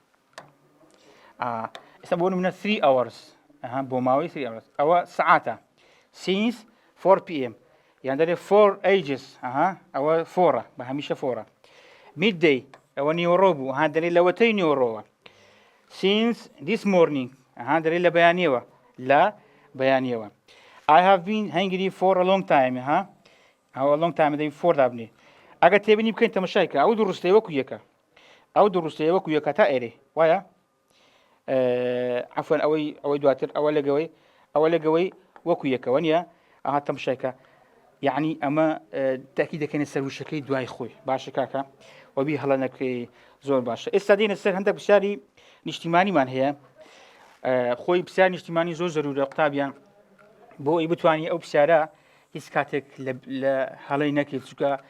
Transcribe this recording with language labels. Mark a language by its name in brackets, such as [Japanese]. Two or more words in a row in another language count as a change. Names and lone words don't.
[Central Kurdish] ئێستا بۆ نمونە [English] 3 hours [Central Kurdish] بۆ ماوەی [English] 3 hours [Central Kurdish] ئەوە سعاتە [English] since 4 pm [Central Kurdish] یان دەرێ 4 ages ئەوە فۆرە بە هەمیشە فۆرە midday ئەوە نیوەڕۆ بوو دەرێ لەوەتەی نیوەڕۆوە [English] since this morning [Central Kurdish] دەرێ لە بەیانیەوە لە بەیانیەوە [English] I have been hungry for a long time [Central Kurdish] ئەوە [English] long time [Central Kurdish] دەبی فۆر دابنێ ئەگەر تێبینی بکەین تەمەشایکە ئەو دوڕستەی وەکو یەکە ئەو دوڕستەی وەکو یەکە تا ئێرێ وایە عفوا ئەوەی دواتر ئەوە لەگەوەی وەکو یەکەوە نیە تەمەشایکە یعنی ئەمە تاکی دەکەنە سەر وشەکەی دوای خۆی باشە کاکە وەبی هەڵە نەکەی زۆر باشە ئێستا دێنە سەر هەندێک پرسیاری نیشتیمانیمان هەیە خۆی پرسیار نیشتیمانی زۆر زەرورە قوتابیان بۆ ئەی بتوانانی ئەو پرسیارە هیچ کاتێک لە هەڵەی نەکەیت چونکە